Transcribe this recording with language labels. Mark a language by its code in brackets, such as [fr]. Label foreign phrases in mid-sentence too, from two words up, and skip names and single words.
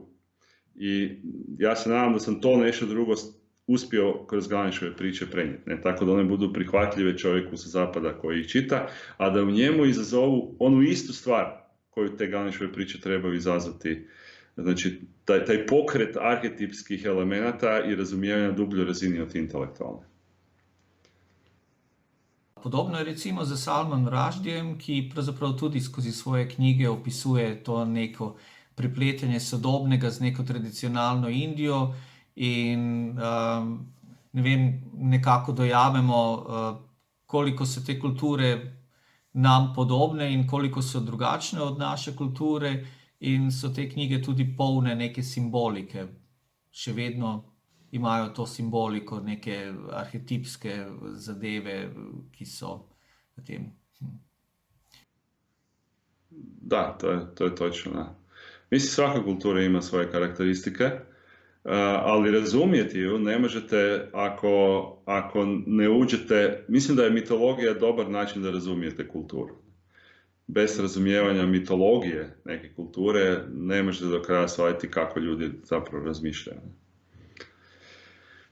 [hr] I ja se nadam da sam to nešto drugo uspio kroz Ganeshove priče prenijeti, tako da one budu prihvatljive čovjeku sa zapada koji ih čita, a da u njemu izazovu onu istu stvar koju te Ganeshove priče trebaju izazvati. Znači, taj pokret arhetipskih elemenata i razumijevanja dubljoj razini od intelektualne. [sl] Podobno je recimo za Salman Rushdiem, ki pravzaprav tudi skozi svoje knjige opisuje to neko prepletanje sodobnega z neko tradicionalno Indijo in nekako dojamemo, koliko so te kulture nam podobne in koliko so drugačne od naše kulture, in so te knjige tudi polne neke simbolike. Še vedno imajo to simboliko, neke arhetipske zadeve, ki so v tem. [hr] Da, to je točno. Da. Mislim, svaka kultura ima svoje karakteristike, ali razumjeti ju ne možete ako ne uđete. Mislim da je mitologija dobar način da razumijete kulturu. Bez razumijevanja mitologije neke kulture ne možete do kraja shvatiti kako ljudi zapravo razmišljaju.